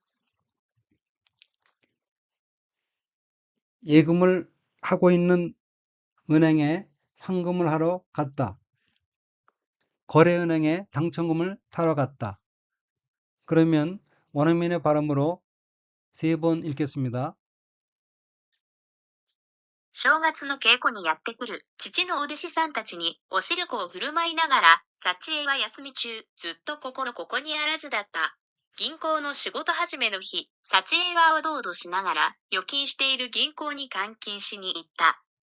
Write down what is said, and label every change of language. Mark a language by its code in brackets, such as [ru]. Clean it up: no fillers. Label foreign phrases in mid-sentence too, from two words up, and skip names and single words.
[ko] 예금을 하고 있는 은행에 환금을 하러 갔다. 거래은행에 당첨금을 타러 갔다. 그러면 원어민의 발음으로 3번 읽겠습니다. [ja] 正月の稽古にやってくる父のお弟子さんたちにおしるこを振る舞いながら、幸恵は休み中、ずっと心ここにあらずだった。銀行の仕事始めの日、幸恵はおどおどしながら、預金している銀行に換金しに行った。